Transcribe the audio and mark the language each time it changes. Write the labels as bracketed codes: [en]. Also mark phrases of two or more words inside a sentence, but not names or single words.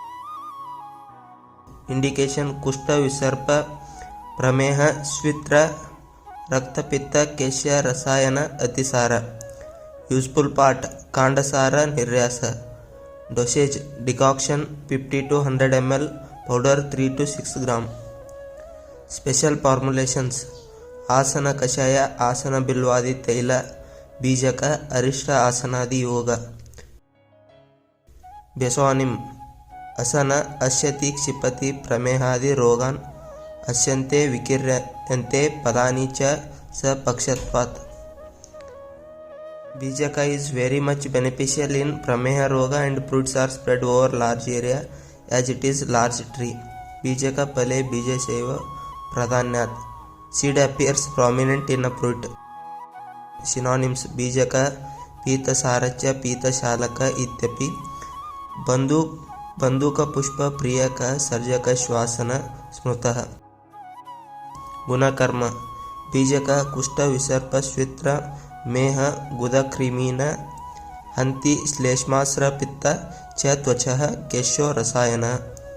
[sa] ಇಂಡಿಕೇಶನ್ कुष्ठ विसर्प प्रमेह श्वित्र रक्तपित्त केश्य रसायन अतिसार [en] useful part [sa] काण्डसार निर्यास [en] dosage decoction 50 to 100 ml powder 3 to 6 gram special formulations [sa] आसन कषाय आसन बिल्वादि तैल बीजक अरिष्ट आसनादि योग [en] ಬೆಸೋನಿಮ್ [sa] असन अस्यति क्षिपति प्रमेहादि रोगान् अस्यन्ते विकीर्यन्ते पदानि च स पक्षत्वात् [en] ಬೀಜಕ is very much beneficial in [sa] प्रमेह रोग [en] and fruits are spread over large area as it is large tree. [sa] बीजक फले बीजस्यैव प्राधान्यात्. [en] Seed appears prominent in a fruit. [sa] Synonyms बीजक पीत सारश्च पीत शालक इत्यपि बन्धूक पुष्प प्रियक सर्जक श्वासन स्मृतः गुणकर्म बीजक कुष्ठ विसर्प श्वित्र मेह गुदक्रिमीन् हन्ति श्लेष्मास्र पित्त च त्वचः केशो रसायन